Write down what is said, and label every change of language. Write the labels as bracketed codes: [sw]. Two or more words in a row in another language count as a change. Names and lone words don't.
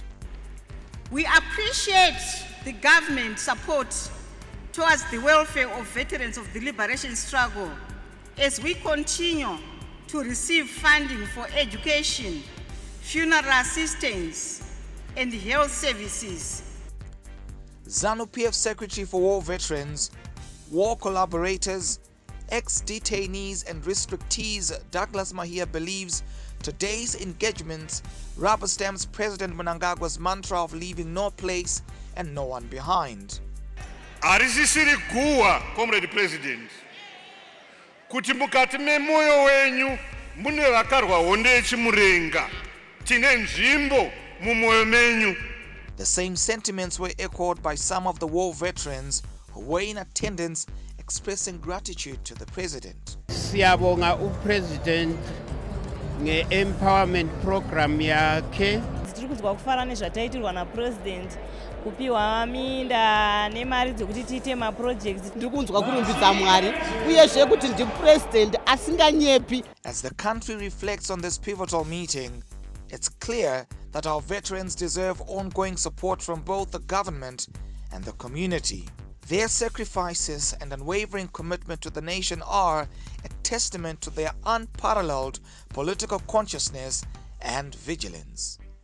[en] We appreciate the government support towards the welfare of veterans of the liberation struggle as we continue to receive funding for education, funeral assistance, and health services. ZANU-PF Secretary for War Veterans, War Collaborators, ex-detainees and restrictees Douglas Mahia believes today's engagements rubber stamps President Mnangagwa's mantra of leaving no place and no one behind. [sn] Arisisiri kuwa, [en] Comrade President, [sn] kuti mukati memoyo wenyu mune vakarwa honde chimurenga tine nzvimbo mumoyo menyu. [en] The same sentiments were echoed by some of the war veterans who were in attendance, expressing gratitude to the president. [nd] Siyabonga upresident nge- [en] empowerment program [nd] yakhe. [sn] Tiri kuzwa kufara nezvataitirwa napresident kupiwa minda nemari dzekuti tiite maprojects. Tiri kunzwa kurumbidza Mwari uyezve kuti ndi president asinganyepi. [en] As the country reflects on this pivotal meeting, it's clear that our veterans deserve ongoing support from both the government and the community. Their sacrifices and unwavering commitment to the nation are a testament to their unparalleled political consciousness and vigilance.